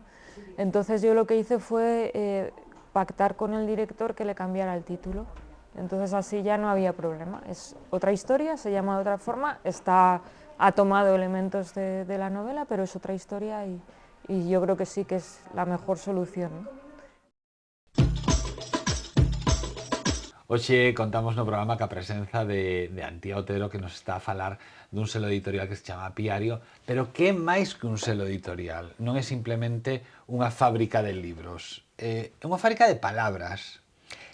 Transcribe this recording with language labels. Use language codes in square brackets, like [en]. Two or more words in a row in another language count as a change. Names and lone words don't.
[es] Entonces yo lo que hice fue pactar con el director que le cambiara el título. Entonces así ya no había problema, es otra historia, se llama de otra forma, ha tomado elementos de la novela, pero es otra historia, y yo creo que sí que es la mejor solución, ¿no? [gl] Hoxe contamos no programa ca presenza de Antía Otero, que nos está a falar dun selo editorial que se chama Piario, pero que é máis que un selo editorial, non é simplemente unha fábrica de libros, é unha fábrica de palabras.